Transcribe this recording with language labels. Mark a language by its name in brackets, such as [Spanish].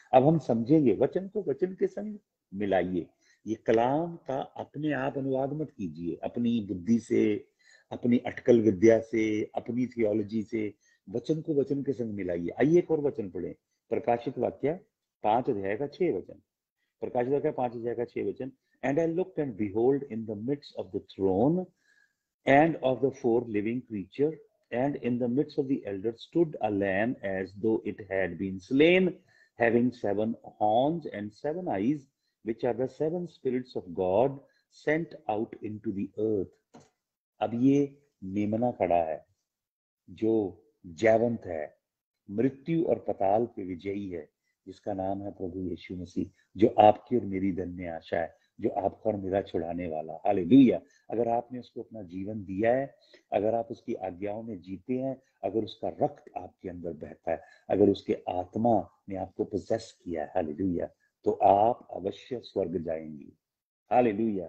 [Hindi] अब हम समझेंगे, वचन को वचन के संग मिलाइए। ये कलाम का अपने आप अनुवाद मत कीजिए अपनी बुद्धि से, अपनी अटकल विद्या से, अपनी थियोलॉजी से। वचन को वचन के संग मिलाइए। आइए एक और वचन पढ़ें, प्रकाशित वाक्य 5 अध्याय का 6 वचन। प्रकाशित वाक्य 5 अध्याय का 6 वचन। [English] And I looked and behold in the midst of the throne and of the 4 living creatures, and in the midst of the elders stood a lamb as though it had been slain, having 7 horns and 7 eyes, which are the 7 spirits of God sent out into the earth. [Hindi] अब ये मेमना खड़ा है जो जयवंत है, मृत्यु और पताल पे विजयी है, जिसका नाम है प्रभु यीशु मसीह, जो आपकी और मेरी धन्य आशा है, जो आपका और मेरा छुड़ाने वाला। हालेलुया। अगर आपने उसको अपना जीवन दिया है, अगर आप उसकी आज्ञाओं में जीते हैं, अगर उसका रक्त आपके अंदर बहता है, अगर उसके आत्मा ने आपको पोजेस किया है, हालेलुया, तो आप अवश्य स्वर्ग जाएंगे। हालेलुया।